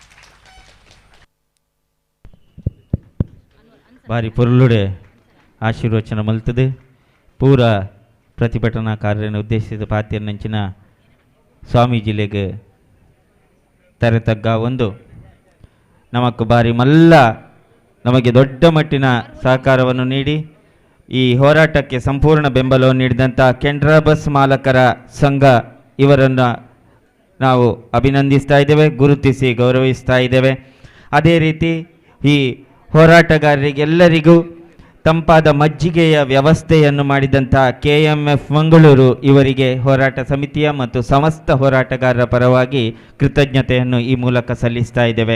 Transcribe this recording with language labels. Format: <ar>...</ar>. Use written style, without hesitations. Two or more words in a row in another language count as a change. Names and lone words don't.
<tcy>ಬಾರಿ ಪೊರ್ಲುಡೆ ಆಶೀರ್ವಚನ ಮಲ್ತದೆ ಪೂರ ಪ್ರತಿಭಟನಾಕಾರರನ್ನು ಉದ್ದೇಶಿಸಿದ ಪಾತಿಯರ್ನಂಚಿನ ಸ್ವಾಮೀಜಿಲೆಗೆ ತರೆತಗ್ಗ ಒಂದು ನಮಕ್ ಬಾರಿ ಮಲ್ಲ</tcy> <kn>ನಮಗೆ ದೊಡ್ಡ ಮಟ್ಟಿನ ಸಹಕಾರವನ್ನು ನೀಡಿ ಈ ಹೋರಾಟಕ್ಕೆ ಸಂಪೂರ್ಣ ಬೆಂಬಲವನ್ನು ನೀಡಿದಂಥ ಕೆನರಾ ಬಸ್ ಮಾಲಕರ ಸಂಘ ಇವರನ್ನು ನಾವು ಅಭಿನಂದಿಸ್ತಾ ಇದ್ದೇವೆ, ಗುರುತಿಸಿ ಗೌರವಿಸ್ತಾ ಇದ್ದೇವೆ. ಅದೇ ರೀತಿ ಈ ಹೋರಾಟಗಾರರಿಗೆಲ್ಲರಿಗೂ ತಂಪಾದ ಮಜ್ಜಿಗೆಯ ವ್ಯವಸ್ಥೆಯನ್ನು ಮಾಡಿದಂಥ KMF ಮಂಗಳೂರು ಇವರಿಗೆ ಹೋರಾಟ ಸಮಿತಿಯ ಮತ್ತು ಸಮಸ್ತ ಹೋರಾಟಗಾರರ ಪರವಾಗಿ ಕೃತಜ್ಞತೆಯನ್ನು ಈ ಮೂಲಕ ಸಲ್ಲಿಸ್ತಾ ಇದ್ದೇವೆ.</kn>